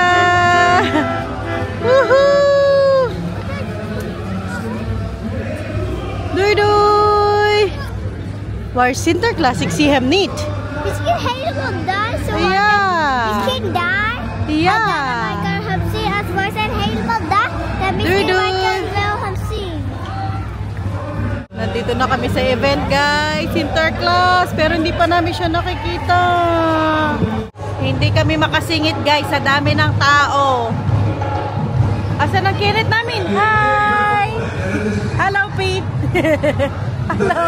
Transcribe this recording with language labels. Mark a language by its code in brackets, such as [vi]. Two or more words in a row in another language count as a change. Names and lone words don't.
[nl] Woohoo. Duy. Waar Sinterklaas, ik zie hem niet. Misschien helemaal daar, zo. Ja. Misschien daar. Ja. En dan kan ik hem zien als we zijn helemaal daar. Dan misschien kan ik wel hem zien. [tl] Nandito na kami sa event, guys. Sinterklaas, pero hindi pa namin siya nakikita. Hindi kami makasingit, guys, sa dami ng tao. Asan ang kirit namin? Hi! [en] Hello, Pete! Hello!